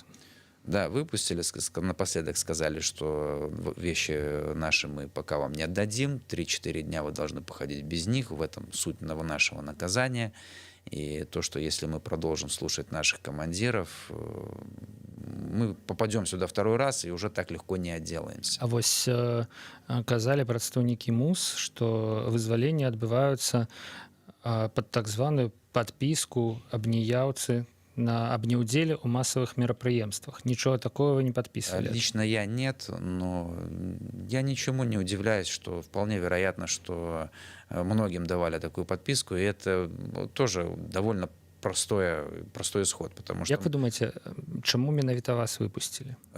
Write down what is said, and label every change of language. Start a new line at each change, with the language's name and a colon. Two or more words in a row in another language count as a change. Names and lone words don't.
Russian: Да, выпустили, напоследок сказали, что вещи наши мы пока вам не отдадим, 3-4 дня вы должны походить без них, в этом суть нашего наказания. И то, что если мы продолжим слушать наших командиров, мы попадем сюда 2-й раз и уже так легко не отделаемся.
Belarusian: А вось казалі прадстаўнікі МУС, што вызваленні адбываюцца пад так званую падпіску аб неяўцы об неудзеле ў масавых мерапрыемствах.
Russian: Ничего такого вы не подписывали? Лично я нет, но я ничему не удивляюсь, что вполне вероятно, что многим давали такую подписку, и это тоже довольно простой исход. Потому что...
Belarusian: Як вы думаете, чему менавіта вас выпустили?